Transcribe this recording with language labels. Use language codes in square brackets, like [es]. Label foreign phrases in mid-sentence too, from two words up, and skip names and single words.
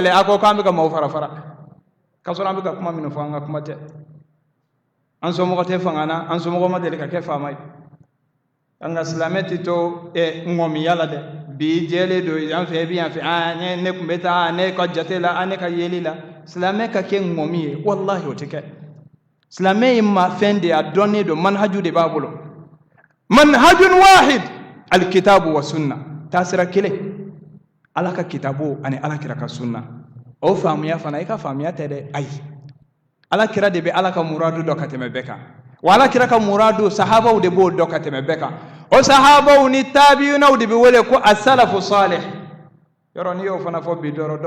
[bm] kɛlɛ a ko k'an bɛ ka maaw fara fara k'a sɔrɔ an bɛ ka kuma minnu fɔ an ka kuma tɛ an somɔgɔ tɛ fanga na an somɔgɔ ma deli ka kɛ faama ye an ka silamɛ tɛ to ŋɔmiya la dɛ bi jɛlen don yan fɛ bi yan fɛ ne tun bɛ taa ne ka jate la ne ka yeli la silamɛ ka kɛ ŋɔmi ye walahi o tɛ kɛ silamɛ ye ma fɛn de a dɔnnen don manhaju de b'a bolo [ar] منهج واحد الكتاب والسنة [bm] taasira kelen ala ka kitabu ani ala kira ka sunna o faamuya fana i ka faamuya tɛ dɛ ayi ala kira de bɛ ala ka muradu dɔ ka tɛmɛ bɛɛ kan wa ala kira ka muradu sahabaw de b'o dɔ ka tɛmɛ bɛɛ kan o sahabaw ni tabiunaw de bɛ wele ko [ar] السلف الصالح [bm] yɔrɔ n'i y'o fana fɔ bi dɔrɔn dɔw